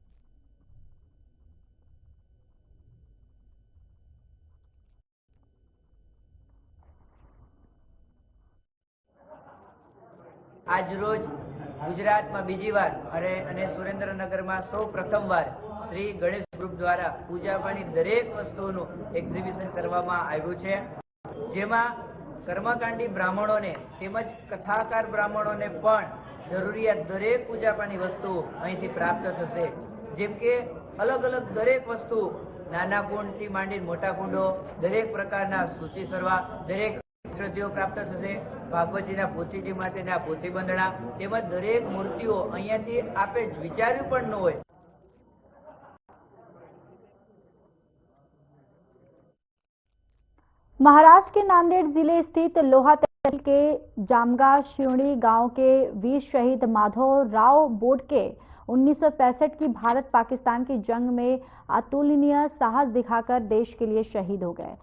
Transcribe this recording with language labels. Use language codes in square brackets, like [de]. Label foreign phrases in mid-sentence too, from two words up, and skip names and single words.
[gu] આજ રોજ ગુજરાતમાં બીજી વાર અને સુરેન્દ્રનગરમાં સૌ પ્રથમ વાર શ્રી ગણેશ ગ્રુપ દ્વારા પૂજાપાની દરેક વસ્તુઓ એક્ઝિબિશન કરવામાં આવ્યું છે, જેમાં કર્મકાંડી બ્રાહ્મણોને તેમજ કથાકાર બ્રાહ્મણોને પણ જરૂરિયાત દરેક પૂજાપાની વસ્તુ અહીંથી પ્રાપ્ત થશે। જેમ કે અલગ અલગ દરેક વસ્તુ નાના કુંડથી માંડી મોટા કુંડો, દરેક પ્રકારના સૂચી સરવા, દરેક ઔષધિઓ પ્રાપ્ત થશે। ભાગવતજીના પોથીજી માટેના પોથી બંધના તેમજ દરેક મૂર્તિઓ અહીંયાથી આપે વિચાર્યું પણ ન હોય। [hi] महाराष्ट्र के नांदेड़ जिले स्थित लोहा तहसील के जामगा शिवणी गांव के वीर शहीद माधव राव बोडके 1965 की भारत पाकिस्तान की जंग में अतुलनीय साहस दिखाकर देश के लिए शहीद हो गए।